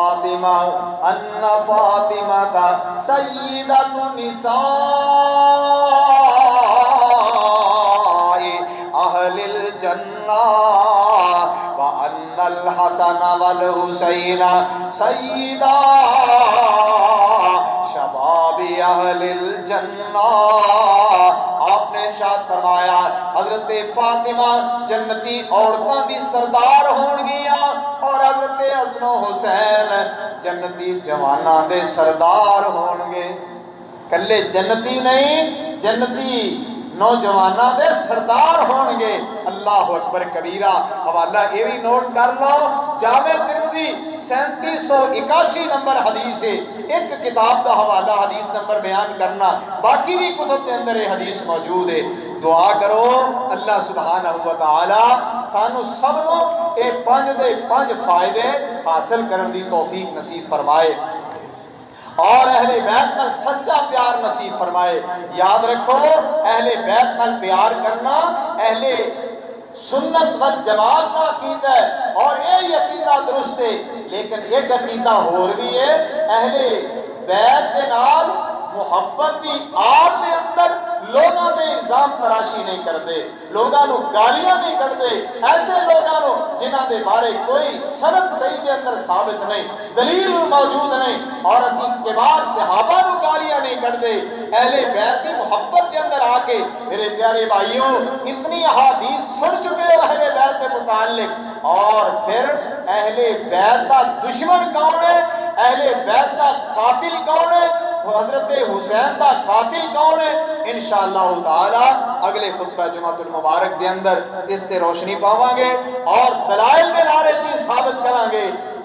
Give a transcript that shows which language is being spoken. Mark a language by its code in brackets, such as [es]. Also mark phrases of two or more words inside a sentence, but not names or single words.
[ar] فاطمہ سیدۃ النساء اہل الجنہ وان الحسن والحسین سیدا شباب اہل الجنہ۔ [pa] آپ نے ارشاد فرمایا حضرت فاطمہ جنتی عورتاں دی سردار ہون گیاں، اور حضرت حسن و حسین جنتی جواناں دے سردار ہون گے۔ کلے جنتی نہیں، جنتی نوجواناں دے سردار ہون گے۔ [ar] اللہ اکبر کبیرہ۔ [ur] حوالہ یہ بھی نوٹ کر لو، جامع ترمذی 3781 نمبر حدیث ہے۔ ایک کتاب دا حوالہ حدیث نمبر بیان کرنا، باقی بھی کتب کے اندر یہ حدیث موجود ہے۔ [pa] دعا کرو [ar] اللہ سبحانہ و تعالی [pa] سانو سب نو اے 5 فائدے حاصل کرن دی توفیق نصیب فرمائے، اور اہل بیت نال سچا پیار نصیب فرمائے۔ یاد رکھو، [ur] اہل بیت نال پیار کرنا اہل سنت والجماعت کا عقیدہ ہے، اور یہ عقیدہ درست ہے، لیکن ایک عقیدہ اور بھی ہے، [pa] اہل بیت دے نال محبت دی آڑ دے اندر لوگاں دے الزام تراشی نہیں کرتے، لوگاں نو گالیاں نہیں کرتے، ایسے لوگاں نو جنہاں دے بارے کوئی سند صحیح دے اندر ثابت نہیں، دلیل موجود نہیں، اور اسی کبار صحابہ نو گالیاں نہیں کرتے۔ اہل بیت دی محبت کے اندر آ کے میرے پیارے بھائیوں اتنی احادیث سن چکے ہو اہل بیت کے متعلق، اور پھر اہل بیت دا دشمن کون ہے، اہل بیت دا قاتل کون ہے، حضرت حسین دا قاتل کون ہے، [ar] انشاءاللہ تعالی [pa] اگلے خطبہ جمعۃ المبارک دے اندر اس تے روشنی پاواں گے، اور دلائل دے نارے چیز ثابت کریں گے۔